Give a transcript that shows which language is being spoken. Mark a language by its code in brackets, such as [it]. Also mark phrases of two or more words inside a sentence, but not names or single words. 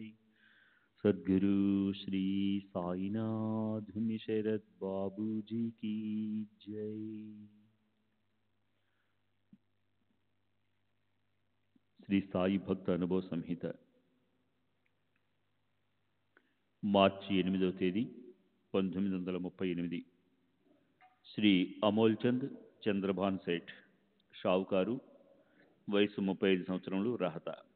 [hi] सद्गुरु श्री साईनाथ शरद बाबू जी की जय। [te] శ్రీ సాయి భక్త అనుభవ సంహిత మార్చి 8వ తేదీ 1938. శ్రీ అమోల్ చంద్ చంద్రభాన్ సేఠ్, షావుకారు, వయసు 35 సంవత్సరములు, రహత.